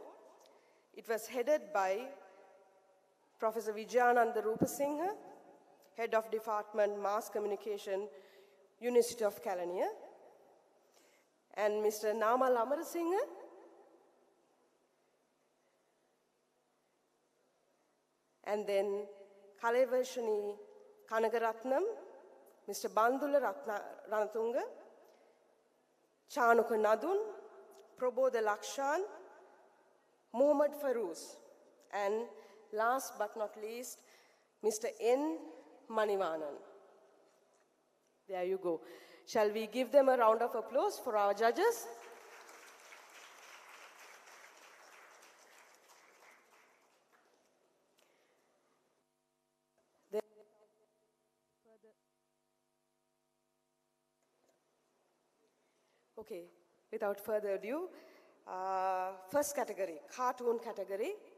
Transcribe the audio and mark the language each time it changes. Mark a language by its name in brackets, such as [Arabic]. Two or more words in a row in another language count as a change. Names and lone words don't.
[English] It was headed by Professor Vijayananda Rupasinghe, Head of Department Mass Communication, University of Kelaniya, and Mr. Namal Amarasinghe, and then Kalevashani Kanagaratnam, Mr. Bandula Ranatunga, Chanuka Nadun, Prabodha Lakshan, Muhammad Farouz, and last but not least, Mr. N. Manivanan. There you go. Shall we give them a round of applause for our judges? Okay, without further ado, first category, cartoon category.